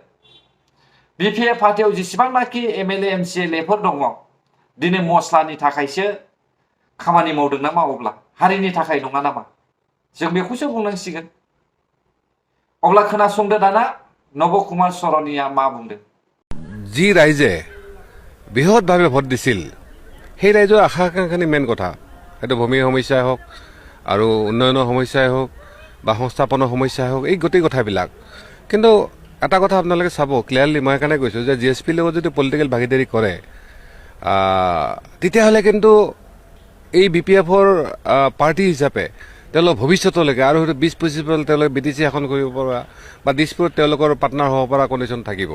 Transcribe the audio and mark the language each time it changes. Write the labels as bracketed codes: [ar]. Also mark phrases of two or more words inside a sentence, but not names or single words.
[brx] बिपिएफ पार्टियाव जेसेबांनाखि एमएलए एमसिएलएफोर दङ दिनै मस्लानि थाखायसो खामानि मावदों नामा? अब्ला हारिनि थाखाय नङा नामा? जों बेखौसो बुंनांसिगोन। अब्ला खोनासंदो दाना नब कुमार सरनीया मा बुंदों। [as] যি ৰাইজে বৃহৎভাৱে ভোট দিছিল সেই ৰাইজৰ আশা আকাংক্ষাখিনি মেইন কথা। সেইটো ভূমিৰ সমস্যাই হওক আৰু উন্নয়নৰ সমস্যাই হওক বা সংস্থাপনৰ সমস্যাই হওক, এই গোটেই কথাবিলাক। কিন্তু এটা কথা আপোনালোকে চাব ক্লিয়াৰলি, মই সেইকাৰণে কৈছোঁ যে জিএছপিৰ লগত যদি পলিটিকেল ভাগিদাৰী কৰে তেতিয়াহ'লে কিন্তু এই বিপিএফৰ পাৰ্টি হিচাপে তেওঁলোক ভৱিষ্যতলৈকে আৰু হয়তো 20-25 বছৰ তেওঁলোকে বিটিচি শাসন কৰিব পৰা বা দিছপুৰত তেওঁলোকৰ পাৰ্টনাৰ হ'ব পৰা কণ্ডিশ্যন থাকিব।